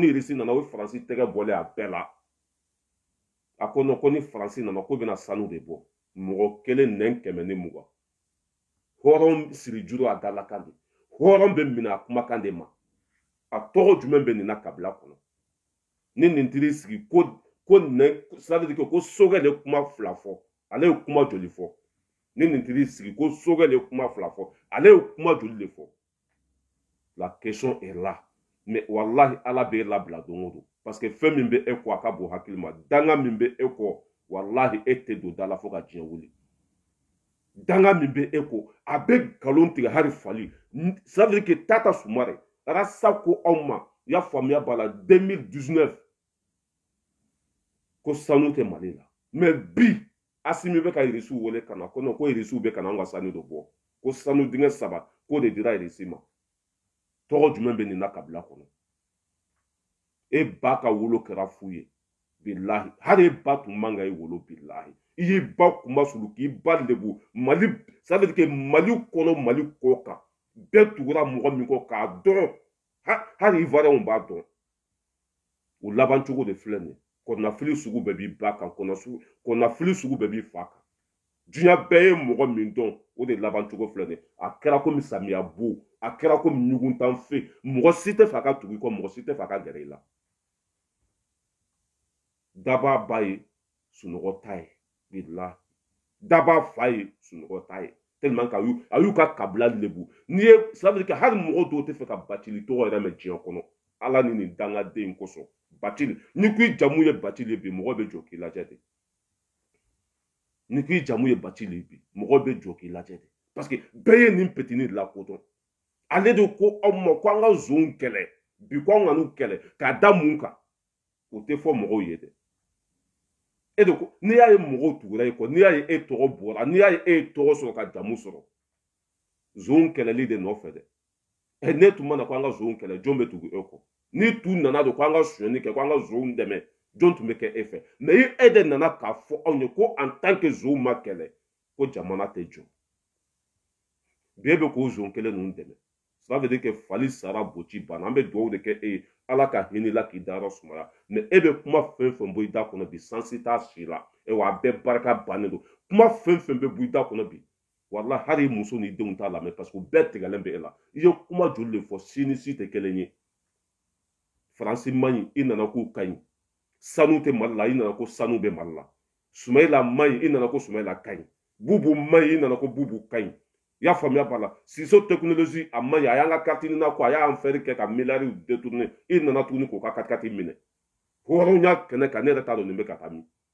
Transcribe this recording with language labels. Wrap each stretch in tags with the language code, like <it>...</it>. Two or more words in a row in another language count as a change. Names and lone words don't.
<bm>ni irisi nana o ye faransi tɛgɛ bɔlen a bɛɛ la a ko non ko ni faransi nana ko bɛna sanu de bɔ mɔgɔ kelen nɛn kɛmɛ ni mugan hɔrɔn siri juru a dalakan de hɔrɔn bɛ minɛ a kumakan de ma a tɔgɔ jumɛn bɛ nin na kabila kɔnɔ ni nin tiri sigi ko nɛn</bm> <fr>c'est-à-dire que</fr> <bm>ko sogɛ de kuma fila fɔ ale ye kuma joli fɔ ni nin tiri sigi ko sogɛ de kuma fila fɔ ale ye kuma joli de fɔ</bm> <fr>la question est là</fr> <bm>mais wallahi ala bɛ e labila don o don parce que fɛn min bɛ e kɔ a ka bon hakili ma danga min bɛ e kɔ wallahi e tɛ don da la fo ka diɲɛ wuli danga min bɛ e kɔ a bɛ nkalon tigɛ hali fali</bm> <fr>ça veut dire que</fr> <bm>Tata Sumare ala sa ko aw ma i y'a faamuya b'a la 2019 ko sanu tɛ mali la mais bi Asimi bɛ ka irisiw wele ka na ko non ko irisiw bɛ ka na an ka sanu de bɔ ko sanu dingɛ 3 k'o de dira irisi ma tɔgɔ jumɛn bɛ nin na kabila kɔnɔ e ba ka wolo kɛra fu ye bilahi hali e ba tun man ka e wolo bilahi i y'i ba kunba sulu k'i ba lebu mali</bm> <fr>ça veut dire que</fr> <bm>mali kɔnɔ mali kɔ kan bɛɛ tugura mɔgɔ min kɔ k'a dɔn hali ivoiriyɛnw b'a dɔn o laban cogo de filɛ nin ye kɔnɔnafili sugu bɛɛ b'i ba kan kɔnɔnafili sugu bɛɛ b'i fa kan diɲɛ bɛɛ ye mɔgɔ min dɔn o de laban cogo filɛ nin ye a kɛra komi samiya bo a kɛra komi ɲuguntan fe mɔgɔ si tɛ fɛ a ka tugu i kɔ mɔgɔ si tɛ fɛ a ka gɛrɛ i la daba ba ye sunɔgɔ ta ye bilahi daba fa ye sunɔgɔ ta ye tellement a y'u ka kabila lebu n'i ye</bm> <fr>ça veut dire que</fr> <bm>hali mɔgɔ dɔw tɛ fɛ ka Bacili tɔgɔ yɛrɛ mɛn diɲɛ kɔnɔ ala ni nin dangaden kosɔn Bacili ni ko i jamu ye Bacili bi mɔgɔ bɛ jɔ k'i lajɛ de ni ko i jamu ye Bacili bi mɔgɔ bɛ jɔ k'i lajɛ de parce que bɛɛ ye nin petini de lakodɔn ale de ko aw ma ko an ka zonw kɛlɛ bi ko an ka n'u kɛlɛ k'a da mun kan o tɛ fɔ mɔgɔw ye dɛ e de ko n'i y'a ye mɔgɔw tugura e kɔ n'i y'a ye e tɔgɔ bɔra n'i y'a ye e ye tɔgɔ sɔrɔ ka jamu sɔrɔ zonw kɛlɛli de nɔfɛ dɛ ne tun mana ko an ka zonw kɛlɛ jɔn bɛ tugu e kɔ ni tu nana don ko an ka sonyɛni kɛ ko an ka zonw dɛmɛ jɔn tun bɛ kɛ e fɛ mais e de nana k'a fɔ anw ye ko</bm> <fr>en tant que</fr> <bm>zonw ma kɛlɛ ko jamana tɛ jɔ bi e bɛ k'o zon kelen ninnu dɛmɛ</bm> <fr>ça veut dire que</fr> <bm>fali sara boci banna an bɛ dugawu de kɛ e ye ala ka hinɛ la k'i dayɔrɔ sumaya mais e bɛ kuma fɛn fɛn bɔ i da kɔnɔ bi sansi t'a si la wa a bɛɛ barika bannen don kuma fɛn fɛn bɛ bɔ i da kɔnɔ bi wala hali i muso n'i denw t'a lamɛn parce que u bɛɛ tigɛlen bɛ e la i ye kuma joli de fɔ si ni si tɛ kelen ye faransi man ɲi i nana k'u ka ɲi sanu tɛ mali la i nana ko sanu bɛ mali la sumayila man ɲi i nana ko sumayila ka ɲi bubu man ɲi i nana ko bubu ka ɲi i y'a faamuya b'a la siso technologie a man ɲi a y'an ka carte na ko a y'an fɛri kɛ ka miliyariw détourner i nana tuguni k'o ka carte minɛ hɔrɔnya kɛnɛ kan ne yɛrɛ t'a dɔn nin bɛ ka taa min</bm>